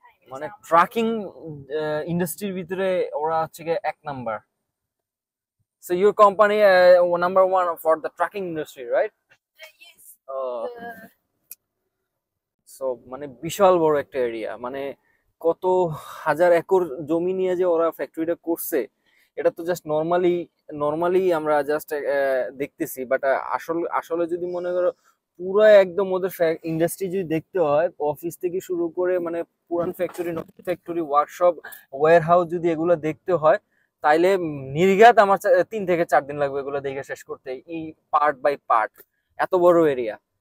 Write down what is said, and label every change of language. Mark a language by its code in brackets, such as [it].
[bn] মানে ট্রাকিং ইন্ডাস্ট্রির ভিতরে ওরা হচ্ছে গিয়ে 1 number. [en] So your company number one for the trucking industry, right? Yes. Uh, The [bn] so মানে বিশাল বড় একটা এরিয়া, মানে কত হাজার একর জমি নিয়ে যে ওরা ফ্যাক্টরিটা করছে, এটা তো জাস্ট নর্মালি আমরা জাস্ট দেখতেছি, বাট আসলে আসলে যদি মনে করো পুরো একদম ওদের ইন্ডাস্ট্রি যদি দেখতে হয়, অফিস থেকে শুরু করে মানে পুরান ফ্যাক্টরি, নতুন ফ্যাক্টরি, ওয়ার্কশপ, ওয়্যার হাউস যদি এগুলো দেখতে হয়, তাইলে নির্ঘাত আমার 3 থেকে 4 দিন লাগবে এগুলো দেখে শেষ করতে, এই পার্ট বাই পার্ট, এত বড় এরিয়া।